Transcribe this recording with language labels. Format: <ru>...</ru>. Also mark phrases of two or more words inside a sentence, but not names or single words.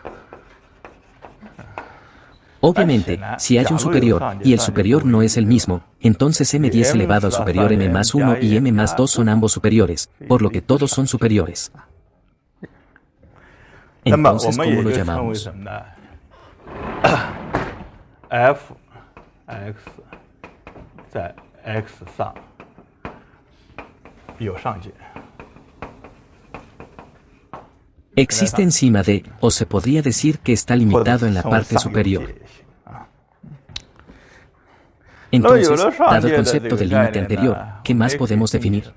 <es>Obviamente, si hay un superior, y el superior no es el mismo, entonces m10 elevado al superior m más 1 y m más 2 son ambos superiores, por lo que todos son superiores. Entonces, ¿cómo lo llamamos?</es> <zh>f(x) 在 x 上有上界。</zh> <es>Existe encima de, o se podría decir que está limitado en la parte superior. Entonces, dado el concepto del límite anterior, ¿qué más podemos definir?</es>